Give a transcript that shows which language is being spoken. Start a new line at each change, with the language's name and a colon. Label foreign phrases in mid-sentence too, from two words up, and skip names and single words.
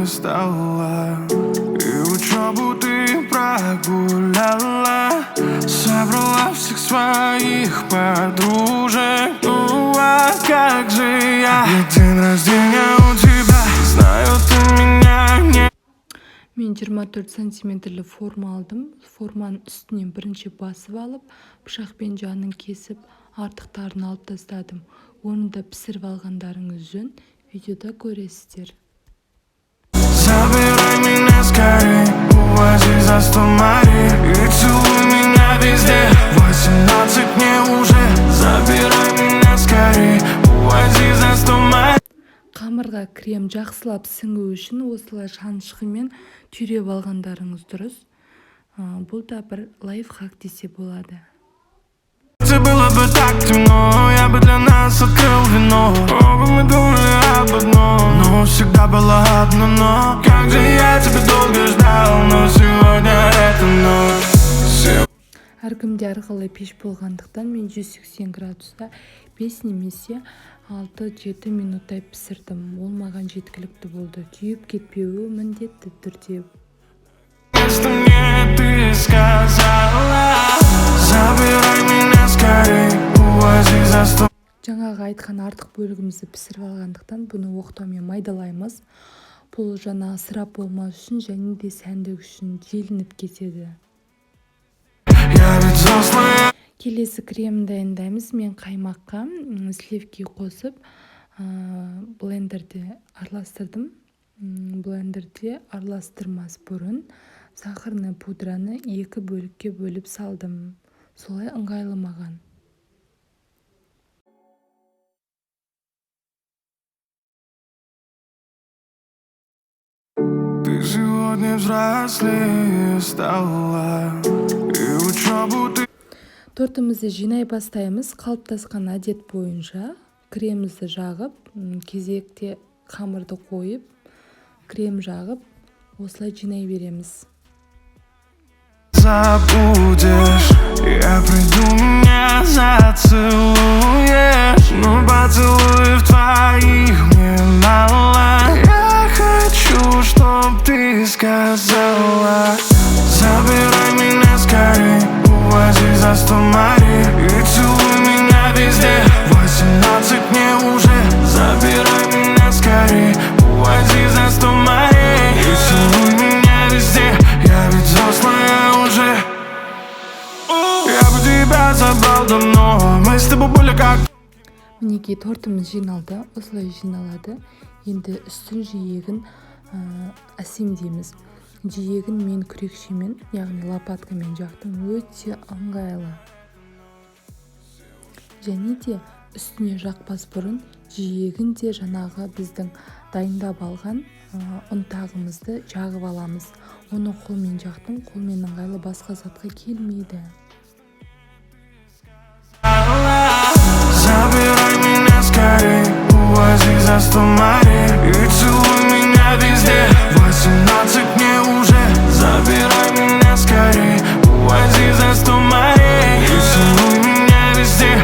Russian: стала, и учебу ты прогуляла, собрала всех своих подружек. Ну а как же я? Ведь день рождения у тебя, знаю, ты меня не...
Kazakh: Мен 24 сантиметрлі форма алдым. Форманың үстінен бірінші басып алып, пышақпен жанын кесіп, артықтарын алып тастадым. Оны да пісіріп алғандарыңыз жөн. Видеода көресіздер.
Russian: Забирай меня скорей, увози за 100 морей и целуй меня везде. 18 мне уже, забирай меня скорей, увози за 100 морей.
Kazakh: Қамырға крем жақсылап сіңу үшін осылай шанышқымен түйреп алғандарыңыз дұрыс. Бұл да бір лайфхак десе болады.
Russian: раз открыл вино. Оба мы думали об одном, но всегда было одно но. Как же я тебя долго ждал, но сегодня это ночь.
Kazakh: Әркімде әрқилы пеш болғандықтан мен 180 градуста 5 немесе 6-7 минуттай пісірдім. Ол маған жеткілікті болды. Күйіп кетпеуі міндетті түрде.
Russian: Что мне ты сказала, забирай меня скорей, увози за стол.
Kazakh: Жаңағы айтқан артық бөлігімізді пісіріп алғандықтан бұны оқтаумен майдалаймыз. Бұл жаңа ысырап болмас үшін және де сәндік үшін желініп кетеді. Келесі крем дайындаймыз. Мен қаймаққа сливки қосып блендерде араластырдым. Блендерде араластырмас бұрын
Russian: сахарный пудраны
Kazakh: 2 бөлікке бөліп салдым. Солай ыңғайлы маған.
Russian: Ты сегодня взрослее стала, и учебу ты...
Kazakh: Тортымызды жинай бастаймыз. Қалыптасқан әдет бойынша кремімізді жағып, кезекте қамырды қойып, крем жағып, осылай жинай береміз.
Russian: Забудешь, я приду, меня зацелуешь, но поцелуев твоих мне мало. Я хочу, чтоб ты сказала, забирай меня скорей, увози за 100 морей и целуй меня везде. 18 мне уже, забирай меня скорей, увози за 100 морей и целуй меня везде. Я ведь взрослая уже. Я бы тебя забрал давно, мы с тобой были как...
Kazakh: Мінекей тортымыз жиналды, осылай жиналады. Енді үстін жиегін әсемдейміз. Жиегін мен күрекшемен, яғни лопаткамен жақтым, өте ыңғайлы. Және де үстіне жақпас бұрын жиегін де жаңағы біздің дайындап алған ұнтағымызды жағып аламыз. Оны қолмен жақтым, қолмен ыңғайлы, басқа затқа келмейді.
Russian: Забирай меня скорей, увози за 100 морей и целуй меня везде. 18 мне уже, забирай меня скорей, увози за 100 морей и целуй меня везде.